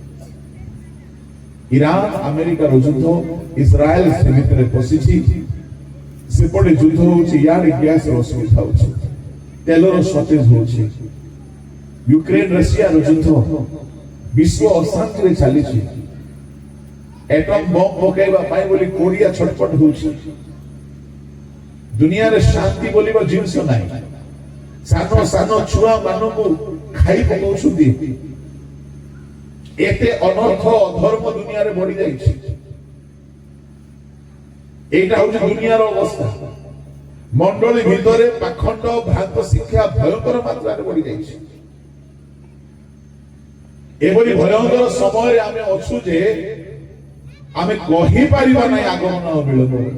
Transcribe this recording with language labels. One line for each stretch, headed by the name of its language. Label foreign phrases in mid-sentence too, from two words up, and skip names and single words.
Odia: ଇରାନ ଆମେରିକାର ଯୁଦ୍ଧ, ଇସ୍ରାଏଲ ସେ ଭିତରେ ପଶିଛି। ସେପଟେ ଯୁଦ୍ଧ ହଉଛି, ଇଆଡେ ଗ୍ୟାସର ଅସୁବିଧା ହଉଛି, ତେଲର ସର୍ଟେଜ ହଉଛି। ୟୁକ୍ରେନ ରଷିଆର ଯୁଦ୍ଧ, ବିଶ୍ୱ ଅଶାନ୍ତିରେ ଚାଲିଛି। ଏଟମ ବମ ପକାଇବା ପାଇଁ ବୋଲି କୋରିଆ ଛଟପଟ ହେଉଛି। ଦୁନିଆ ରେ ଶାନ୍ତି ବୋଲିବା ଜିନିଷ ନାହିଁ। ସାନ ସାନ ଛୁଆ ମାନ କୁ ଖାଇ ପକାଉଛନ୍ତି। ଏତେ ଅନର୍ଥ ଅଧର୍ମ ଦୁନିଆ ରେ ବଢ଼ି ଯାଉଛି। ଏଇଟା ହେଉଛି ଦୁନିଆ ର ଅବସ୍ଥା। ମଣ୍ଡଳୀ ଭିତରେ ପାଷଣ୍ଡ ଭ୍ରାନ୍ତ ଶିକ୍ଷା ଭୟଙ୍କର ମାତ୍ରା ରେ ବଢ଼ି ଯାଉଛି। ଏଭଳି ଭୟଙ୍କର ସମୟ ଆମେ ଅଛୁ ଯେ ଆମେ କହି ପାରିବା ନାହିଁ ଆଗମନ ବିଳମ୍ବ।